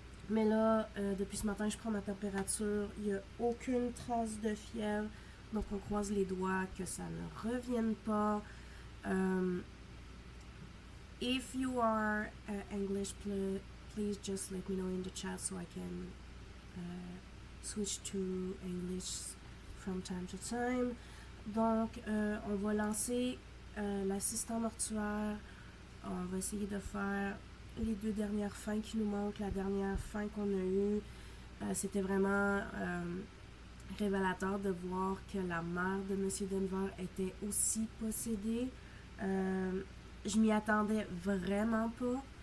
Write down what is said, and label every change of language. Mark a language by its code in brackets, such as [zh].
[fr] Mais là, depuis ce matin, je prends ma température. Il n'y a aucune trace de fièvre. Donc, on croise les doigts que ça ne revienne pas. [en] If you are English, please just let me know in the chat so I can switch to English from time to time. [fr] Donc, on va lancer l'assistant mortuaire. On va essayer de faire les deux dernières fins qui nous manquent. La dernière fin qu'on a eue, c'était vraiment révélateur de voir que la mère de M. Denver était aussi possédée. Je m'y attendais vraiment pas.